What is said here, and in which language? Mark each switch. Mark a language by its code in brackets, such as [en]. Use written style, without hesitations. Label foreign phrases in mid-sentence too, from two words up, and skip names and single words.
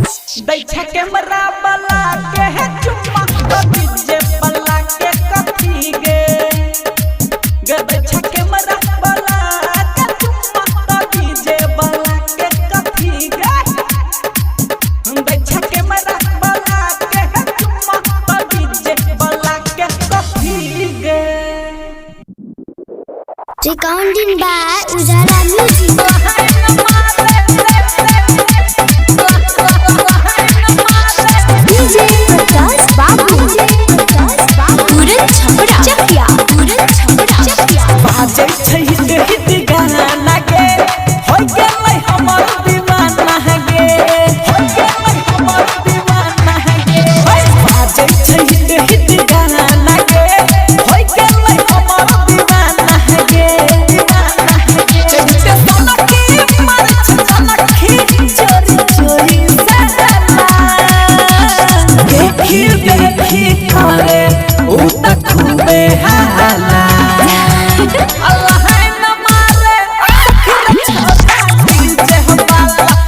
[mai] दैछा कैमरा वाला के है चुम्मा तो डीजे वाला के कथी गे दैछा कैमरा वाला के चुम्मा तो डीजे वाला के कथी गे दैछा कैमरा वाला के है चुम्मा तो डीजे वाला के कथी गे। [en] Recording by Ujala Music. DJ Prakash Babu. Puran Chhapra Chapya. Puran Chhapra Chapya. [mai] बाजे छै हित गाना गे होय गेलै हमर दीवाना गे होय गेलै हमर दीवाना गे बाजे छै हित गाना गे होय गेलै हमर दीवाना गे चलते सनकी मार सनकी चोरी चोरी देखी देखी करे उ त खूबे हाला अल्लाह न मारे छोटा डीजे वाला